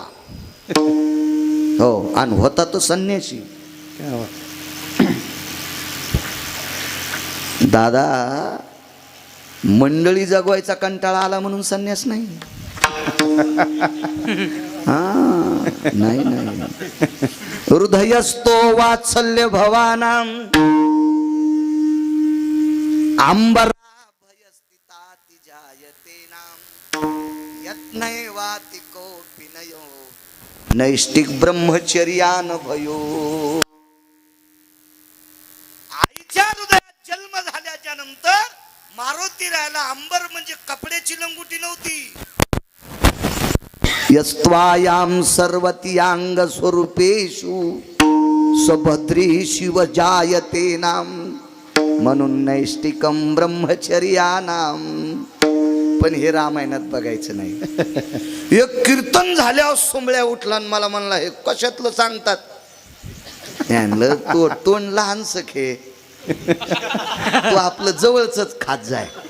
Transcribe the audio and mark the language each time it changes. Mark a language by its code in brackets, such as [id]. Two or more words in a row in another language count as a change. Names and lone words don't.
[mr] हो, आणि होता तो संन्यासी. दादा, मंडळी जगवायचा कंटाळा आला म्हणून संन्यास नाही. नाही. [sa] हृदयस्तो वात्सल्य भवानाम अंबरा भयस्थिताति जायते नाम यत्नैवाति कोऽपि नयो नैष्टिक ब्रह्मचर्यान भयो. [mr] आईच्या हृदयात जन्म झाल्याच्या नंतर मारुती रायाला अंबर म्हणजे कपड्याची लंगुटी नव्हती. [sa] यस्त्वायाम सर्वतीयांग स्वरूपेषु सुभद्री शिव जायते नाम म्हणून नैष्टिकम ब्रह्मचर्यानाम. [mr] पण हे रामायणात बघायचं नाही. एक कीर्तन झाल्यावर सोंबळ्या उठला आणि मला म्हणला हे कशातलं सांगतात. म्हणलं तो तोंड लहान सखे, तू आपलं जवळच खात जाय.